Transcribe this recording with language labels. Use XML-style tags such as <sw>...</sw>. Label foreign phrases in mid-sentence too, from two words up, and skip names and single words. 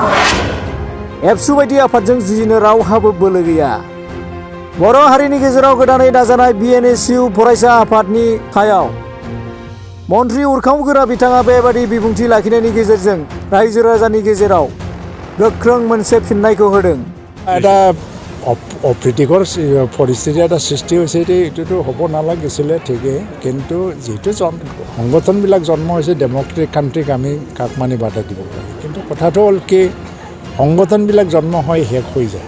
<brx>एबसु बायदि आफादजों जुजिनो रावहाबो बोलो गैया। बर' हारिनि गेजेराव गोदानै दाजानाय BNSU फरायसा आफादनि सायाव मन्त्रि उरखावगोरा बिथाङा बेबादि बिबुंथि लाखिनायनि गेजेरजों रायजो राजानि गेजेराव गोख्रों मोनसे फिननायखौ होदों।</brx> <as>এটা অপ্ৰীতিকৰ পৰিস্থিতি এটা সৃষ্টি হৈছে, এইটোতো হ'ব নালাগিছিলে ঠিকেই, কিন্তু যিহেতু সংগঠনবিলাক জন্ম হৈছে</as> <en>democratic country</en> <as>আমি কাক মানি বাধা দিব পাৰি। কিন্তু কথাটো হ'ল কি, সংগঠনবিলাক জন্ম হয় শেষ হৈ যায়।</as>